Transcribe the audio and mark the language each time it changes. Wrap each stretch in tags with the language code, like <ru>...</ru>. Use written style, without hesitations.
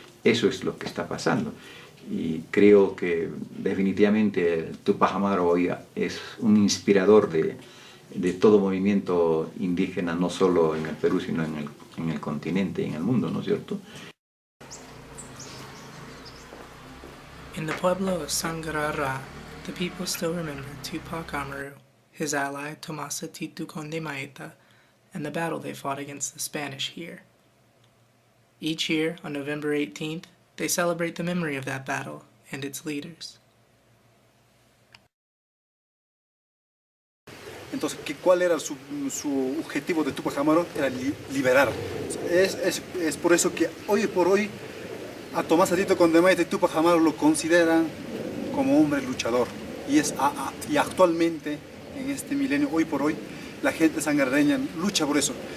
<es>Eso es lo que está pasando. Y creo que definitivamente el Tupac Amaru hoy es un inspirador de todo movimiento indígena, no solo en el Perú, sino en el continente y en el mundo, ¿no es cierto?</es> <en>In the pueblo of Sangarara, the people still remember Tupac Amaru, his ally Tomasa Titu Conde Maeta, and the battle they fought against the Spanish here. Each year, on November 18th, they celebrate the memory of that battle and its leaders.</en> <es>Entonces, ¿cuál era su objetivo de Tupac Amaru? Era liberar. Es por eso que hoy por hoy a Tomasa Titu Conde Maeta y Tupac Amaru lo consideran como hombre luchador. Y actualmente, en este milenio, hoy por hoy, la gente sangarreña lucha por eso.</es>